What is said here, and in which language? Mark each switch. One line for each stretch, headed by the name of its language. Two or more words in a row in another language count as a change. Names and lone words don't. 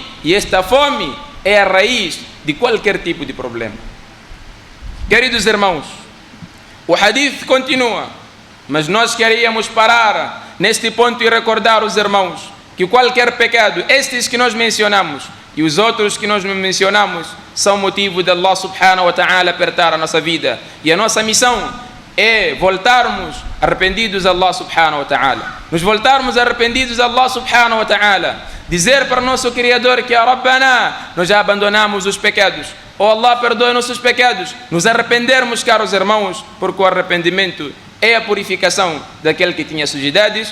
Portuguese: E esta fome é a raiz de qualquer tipo de problema. Queridos irmãos, o hadith continua, mas nós queríamos parar neste ponto e recordar os irmãos que qualquer pecado, estes que nós mencionamos e os outros que nós não mencionamos, são motivo de
Arabic: الله سبحانه وتعالى
Portuguese: apertar a nossa vida. E a nossa missão é voltarmos arrependidos a
Arabic: الله سبحانه وتعالى.
Portuguese: Nos voltarmos arrependidos a
Arabic: الله سبحانه وتعالى.
Portuguese: Dizer para o nosso Criador que, Rabbana, nós já abandonamos os pecados. Oh Allah, perdoe nossos pecados. Nos arrependermos, caros irmãos, porque o arrependimento é a purificação daquele que tinha sujidades.